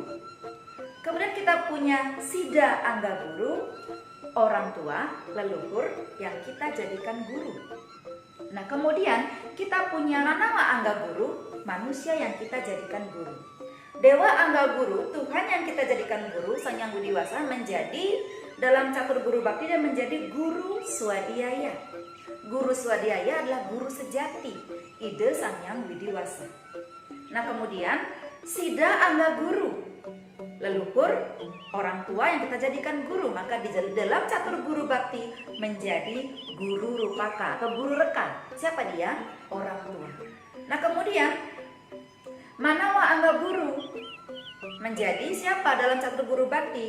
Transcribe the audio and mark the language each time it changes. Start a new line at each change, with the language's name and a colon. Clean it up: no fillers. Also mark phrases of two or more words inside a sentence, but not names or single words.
Indonesian: Kemudian kita punya sida angga guru, orang tua, leluhur yang kita jadikan guru. Nah, kemudian kita punya nanawa angga guru, manusia yang kita jadikan guru. Dewa angga guru, Tuhan yang kita jadikan guru, Sang Hyang Widiwasa menjadi dalam catur guru bakti dan menjadi guru swadhyaya. Guru swadhyaya adalah guru sejati, ide Sang Hyang Widiwasa. Nah, kemudian sida angga guru, leluhur, orang tua yang kita jadikan guru, maka di dalam catur guru bakti menjadi guru rupaka atau guru reka. Siapa dia? Orang tua. Nah, kemudian manawa angga guru menjadi siapa dalam catur guru bakti?